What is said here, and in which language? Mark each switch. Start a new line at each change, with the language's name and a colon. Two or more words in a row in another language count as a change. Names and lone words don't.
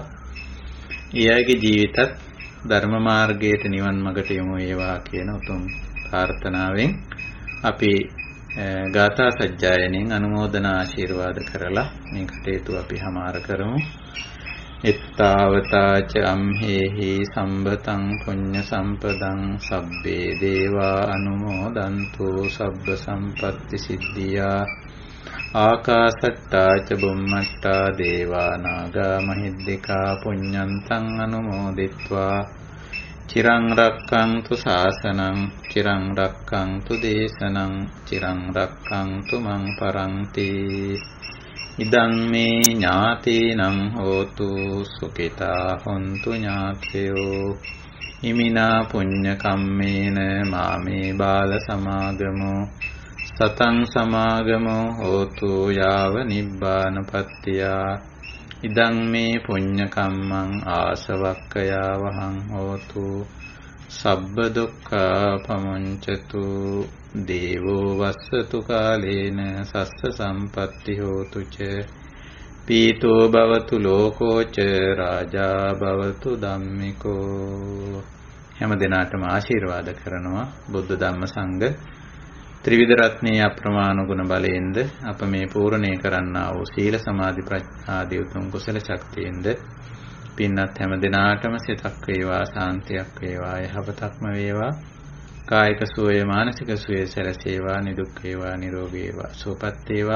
Sinhala: ඊයගේ ජීවිතත් ධර්ම මාර්ගයට නිවන් මඟට යොමු වේවා කියන උතුම් ප්‍රාර්ථනාවෙන් අපි ගාථා සජ්ජායනෙන් අනුමෝදනා ආශිර්වාද කරලා මේ කටයුතු අපි හමාර කරමු.
Pali: එත්තාවතාච අම්හෙහි සම්බතං පුඤ්ඤ සම්පදං සබ්බේ දේවා අනුමෝදන්තු සබ්බ සම්පත්ති සිද්ධියා. ආකාශට්ටාච බුම්මට්ටා දේවා නාග මහිද්దికා පුඤ්ඤන්තං අනුමෝදිත්වා චිරං රක්ඛන්තු ශාසනං චිරං රක්ඛන්තු දේශනං චිරං රක්ඛන්තු මං පරන්ති. ඉදං මේ ඥාතීනං හෝතු සුඛිතා හොන්තු ඥාතයෝ. ඉමිනා පුඤ්ඤ කම්මේන මාමේ බාල සමාගමෝ සතං සමාගමෝ හෝතු යාව නිබ්බානපත්තියා ඉදං මේ පුඤ්ඤ කම්මං ආසවක්ඛයා වහං හෝතු සබ්බ දුක්ඛා පමුඤ්චතු දේවෝ වස්සතු කාලේන සස්ස සම්පatti හෝතු ච පීතෝ භවතු ලෝකෝ ච රාජා භවතු ධම්මිකෝ.
Sinhala: හැම දිනාටම ආශිර්වාද කරනවා බුද්ධ ධම්ම සංඝ ත්‍රිවිධ රත්නයේ අප්‍රමාණ ගුණ බලයෙන්ද අප මේ පූර්ණේ කරන්නා වූ සීල සමාධි ප්‍රඥා ආදී උතුම් කුසල ශක්තියෙන්ද පින්වත් හැම දිනාටම සිතක් වේවා, ශාන්තියක් වේවා, යහපතක්ම වේවා, කායික සුවය, මානසික සුවය සැලසේවා, නිදුක් වේවා, නිරෝගී වේවා, සුවපත් වේවා.